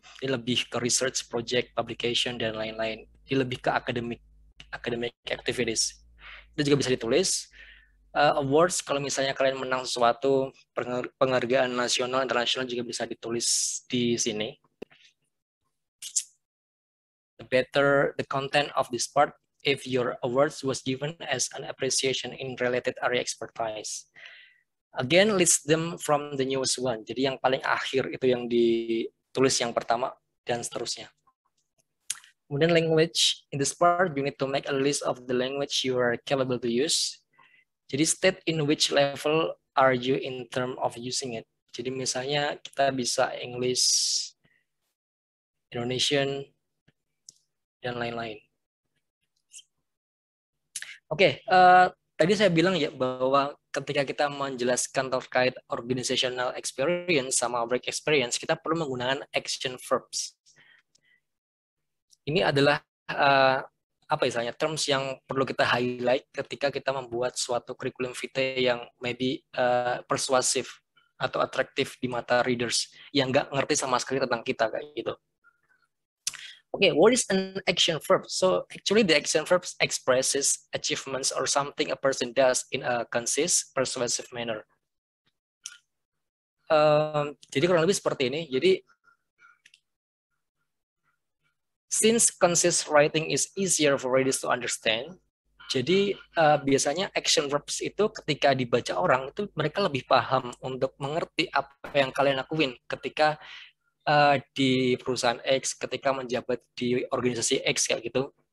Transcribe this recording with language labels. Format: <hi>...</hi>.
<id>Ini lebih ke research, project, publication, dan lain-lain. Ini lebih ke academic activities. Itu juga bisa ditulis. Awards, kalau misalnya kalian menang sesuatu, penghargaan nasional, internasional juga bisa ditulis di sini.</id> <en>The better the content of this part, if your awards was given as an appreciation in related area expertise. Again, list them from the newest one.</en> <id>Jadi yang paling akhir itu yang ditulis yang pertama dan seterusnya. Kemudian</id> <en>language, in this part you need to make a list of the language you are capable to use.</en> <id>Jadi</id> <en>state in which level are you in term of using it.</en> <id>Jadi misalnya kita bisa English, Indonesian, dan lain-lain. Oke, tadi saya bilang ya bahwa ketika kita menjelaskan terkait organizational experience sama work experience, kita perlu menggunakan action verbs. Ini adalah apa misalnya terms yang perlu kita highlight ketika kita membuat suatu curriculum vitae yang maybe persuasif atau atraktif di mata readers yang nggak ngerti sama sekali tentang kita kayak gitu.</id> <en>Okay, what is an action verb? So actually the action verb expresses achievements or something a person does in a concise, persuasive manner.</en> <id>Jadi kurang lebih seperti ini. Jadi</id> <en>since concise writing is easier for readers to understand,</en> <id>jadi biasanya action verbs itu ketika dibaca orang itu mereka lebih paham untuk mengerti apa yang kalian lakuin ketika di perusahaan X, ketika menjabat di organisasi X kayak gitu.</id>